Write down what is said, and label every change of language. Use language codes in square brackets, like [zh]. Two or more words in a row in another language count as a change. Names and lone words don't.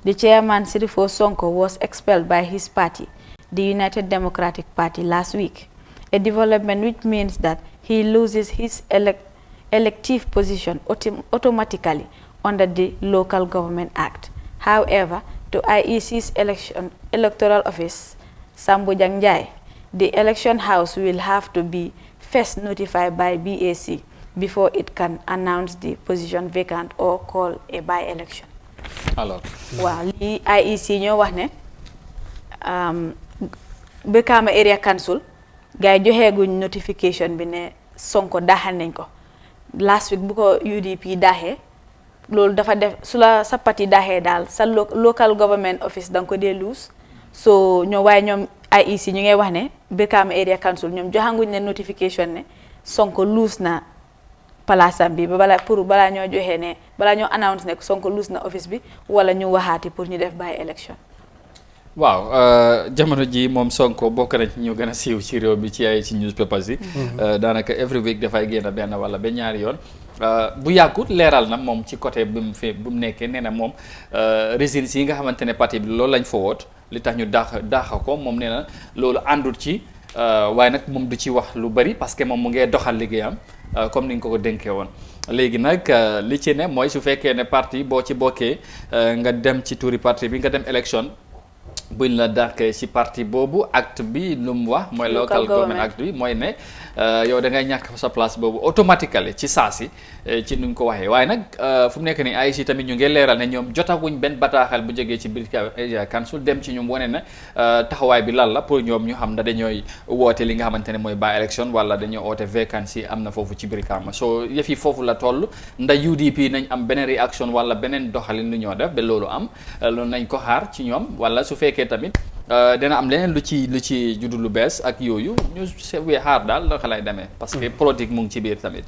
[en] The chairman Sirifo Sonko was expelled by his party, the United Democratic Party, last week, a development which means that he loses his elective position automatically under the Local Government Act. However, to IEC's electoral office, Sambu Jangjai, the election house will have to be first notified by BAC before it can announce the position vacant or call a by-election. [wo] Alors, waaw li IEC ñoo wax ne Brikama Area Council gars yi joxeeguñ notification bi ne Sonko daaxal nañ ko [en] last week [wo] bu ko UDP daaxee loolu dafa def su la sa parti daaxee daal sa [en] local government office [wo] danga ko dee lose so ñoo waaye ñoom IEC ñu ngay wax ne Brikama Area Council ñoom joxanguñ ne notification ne Sonko lose na palaasam bi ba balaa ñoo joxe ne balaa ñoo announce ne Sonko lose na office bi wala ñu waxaati pour ñu def [en] by election. [wo] waaw jamono ji moom Sonko bokk na ci ñu gën a siiw ci réew bi ci ay ci newspapers yi. daanaka [en] every week [wo] dafay génn benn wala ba ñaari yoon. bu yàggut leeral na moom ci côté bu mu nekkee nee na moom résidence yi nga xamante ne parti bi loolu lañ fa woot li tax ñu daaxa ko moom nee na loolu àndul ci waaye nag moom du ci wax lu bari [fr] parce que [wo] moom mu ngee doxal liggéeyam comme ni nga ko dénkee woon. léegi nag li ci ne mooy su fekkee ne parti boo ci bokkee nga dem ci tuuri parti bi nga dem élection buñ la dàqee ci parti boobu acte bi lu mu wax mooy local government act bi mooy ne yow da ngay ñàkk sa place boobu automatiquement ci saasi ci nuñ ko waxee waaye nag fu mu nekk nii AIC tamit ñu ngi leeral ne ñoom jotaguñ benn bataaxal bu jógee ci Brikama Area Council dem ci ñoom wane na taxawaay bi lan la pour ñoom ñu xam ne dañooy woote li nga xamante ne mooy [en] by election [wo] wala dañoo oote vacancy am na foofu ci Brikama so yëf yi foofu la toll ndax UDP nañ am beneen réaction wala beneen doxalin lu ñoo def ba loolu am loolu nañ ko xaar ci ñoom wala su fekkee tamit dina am leneen lu ci juddu lu bees ak yooyu ñu sewee xaar daal naka lay demee [fr] parce que politique [wo] mu ngi ci biir tamit.